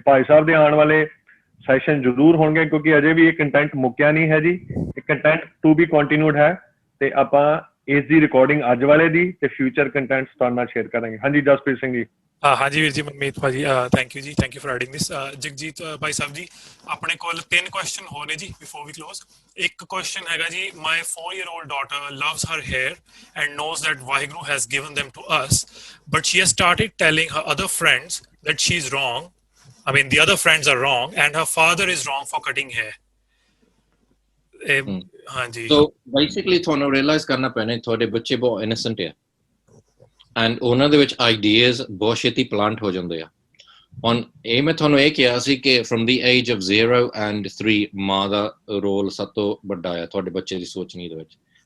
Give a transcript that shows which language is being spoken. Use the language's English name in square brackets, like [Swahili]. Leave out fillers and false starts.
[Punjabi] ਭਾਈ ਸਾਹਿਬ ਦੇ ਆਉਣ ਵਾਲੇ ਸੈਸ਼ਨ ਜ਼ਰੂਰ ਹੋਣਗੇ, ਕਿਉਂਕਿ ਅਜੇ ਵੀ ਇਹ ਕੰਟੈਂਟ ਮੁੱਕਿਆ ਨਹੀਂ ਹੈ ਜੀ, ਇਹ ਕੰਟੈਂਟ [English] to be continued [Punjabi] ਹੈ, ਤੇ ਆਪਾਂ ਇਸ ਦੀ ਰਿਕਾਰਡਿੰਗ ਅੱਜ ਵਾਲੇ ਦੀ ਤੇ ਫਿਊਚਰ ਕੰਟੈਂਟਸ ਤੁਹਾਡੇ ਨਾਲ ਸ਼ੇਅਰ ਕਰਾਂਗੇ। ਹਾਂਜੀ ਜਸਪ੍ਰੀਤ ਸਿੰਘ ਜੀ। ਹਾਂਜੀ ਵੀਰ ਜੀ, ਮਨਮੀਤ ਭਾਜੀ, ਥੈਂਕ ਯੂ ਜੀ, [English] Thank you for adding this. [Punjabi] ਜਗਜੀਤ ਭਾਈ ਸਾਹਿਬ ਜੀ, ਆਪਣੇ ਕੋਲ 3 ਕੁਐਸਚਨ ਹੋ ਨੇ ਜੀ [English] Before we close. [Punjabi] ਇੱਕ ਕੁਐਸਚਨ ਹੈਗਾ ਜੀ, ਮਾਈ [English] 4-year-old daughter loves her hair and knows that Vaheguru has given them to us, but she has started telling her other friends that she's wrong. I mean, the other friends are wrong and her father is wrong for cutting hair. [Punjabi] ਹਾਂਜੀ, so basically ਤੁਹਾਨੂੰ realise ਕਰਨਾ ਪੈਣਾ ਤੁਹਾਡੇ ਬੱਚੇ ਬਹੁਤ innocent ਆ, and ਉਹਨਾਂ ਦੇ ਵਿੱਚ ਆਈਡੀਆਜ਼ ਬਹੁਤ ਛੇਤੀ ਪਲਾਂਟ ਹੋ ਜਾਂਦੇ ਆ। ਹੁਣ ਇਹ ਮੈਂ ਤੁਹਾਨੂੰ ਇਹ ਕਿਹਾ ਸੀ ਕਿ firm ਦੀ [English] age of 0 and 3 [Punjabi] ਮਾਂ ਦਾ ਰੋਲ ਸਭ ਤੋਂ ਵੱਡਾ ਆ ਤੁਹਾਡੇ ਬੱਚੇ ਦੀ ਸੋਚਣੀ ਦੇ ਵਿੱਚ।